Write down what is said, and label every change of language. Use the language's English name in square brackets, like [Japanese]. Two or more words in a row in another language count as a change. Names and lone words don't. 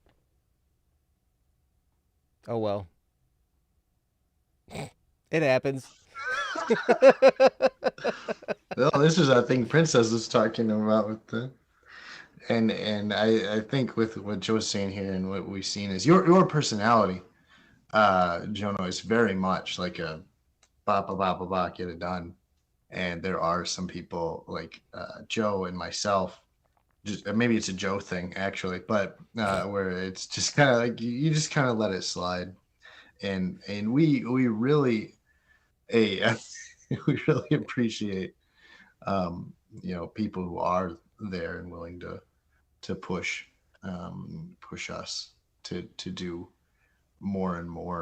[English] Oh well. It happens. Well, this is, I think, Princess was talking about with the, and I think with what Joe's saying here and what we've seen is your personality, Jono, is very much like a ba ba ba ba ba, get it done. And there are some people like Joe and myself, just maybe it's a Joe thing actually, but where it's just kind of like you just kind of let it slide, and we really we really appreciate people who are there and willing to push us to do more and more.